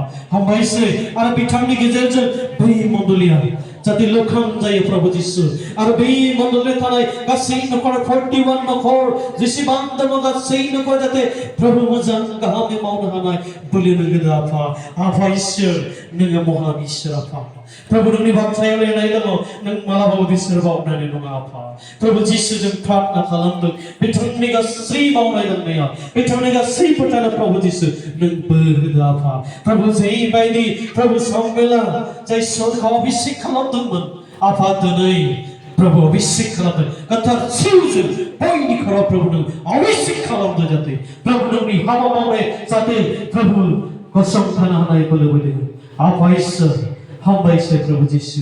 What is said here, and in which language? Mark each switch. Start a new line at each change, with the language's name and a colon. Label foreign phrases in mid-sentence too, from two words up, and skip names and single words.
Bodo: हामबायसै आरो बिथांनि गेजेरजों बै मण्डलीया जाहाथे लोखां जायो Prabhu जिसु आरो बै मण्डलीयाव थानाय गासै नखर 41 नखर जेसेबां दङ गासै नखर जाहाथे Prabhu मोजां गाहामै मावनो हानाय बोलो होदों आफा. आफा इसोर नोङो महान इसोर आफा. Prabhu नोंनि बाथ्रायाव लिरनाय दङ नों मालाबाबो बिसोर बावनानै नङा आफा. Prabhu जिसुजों प्रार्थना खालामदों बिथांनि गासै मावनाय दांनायाव बिथांनि गासै फोथायनाय Prabhu जिसु नों बोर होदो आफा. Prabhu जेबायदि Prabhu सामेला जाय सोरखौ अभिषेक खालामदोंमोन आफा दिनै Prabhu अभिषेक खालामदों गोथार जिउजों बयनि खराव Prabhu नों अभिषेक खालामदों जाहाथे Prabhu नोंनि हाबा मावनाय जाहाथे Prabhu गसंथानो हानाय बोलो बोलो आफा इसोर हामबायसै Prabhu जिसु.